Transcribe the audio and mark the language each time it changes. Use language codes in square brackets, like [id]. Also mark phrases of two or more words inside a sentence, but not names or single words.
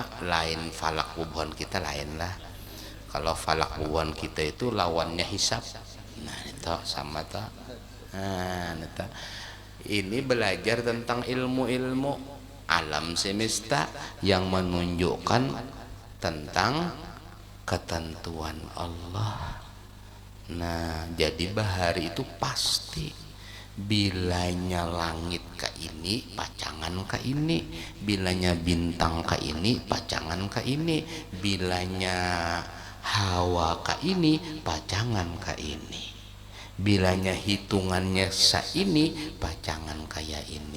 [bjn] Lain falak bubuhan kita lain lah. Kalau falak bubuhan kita itu lawannya hisab. Nah itu sama tak. Nah itu. [id] Ini belajar tentang ilmu-ilmu alam semesta yang menunjukkan tentang ketentuan Allah. [bjn] Nah jadi bahari itu pasti, bilanya langit ke ini pacangan ke ini, bilanya bintang ke ini pacangan ke ini, bilanya hawa ke ini pacangan ke ini, bilanya hitungannya sa ini pacangan kayak ini.